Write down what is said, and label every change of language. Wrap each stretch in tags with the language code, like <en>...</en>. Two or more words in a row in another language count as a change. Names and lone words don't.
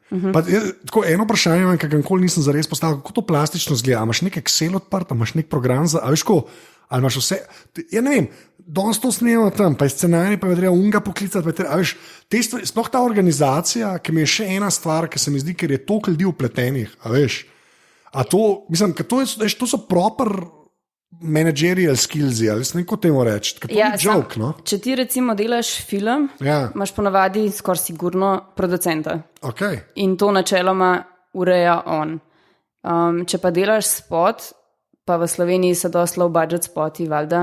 <sl>Pa, tako, eno vprašanje, kakor nisem zares postavil, kako to plastično zgleda, imaš nek Excel odprt, imaš nek program za, a veš, ko, ali imaš vse, ja ne vem, danes to snemamo tam, pa je scenarij, pa je treba unga poklicati, pa je treba, a veš, te stvari, sploh ta organizacija, ki mi je še ena stvar, ki se mi zdi, ker je toliko ljudi vpletenih, a veš, a to, mislim, to so</sl> <en>proper managerial skills,</en> <sl>ali ne kot temu reči, to ni joke, no? Če ti recimo delaš film, imaš ponavadi skoraj sigurno producenta. Okay. In to načeloma ureja on. Če pa delaš spot, pa v Sloveniji so dosti</sl> <en>low budget</en> <sl>spoti, valjda.</sl>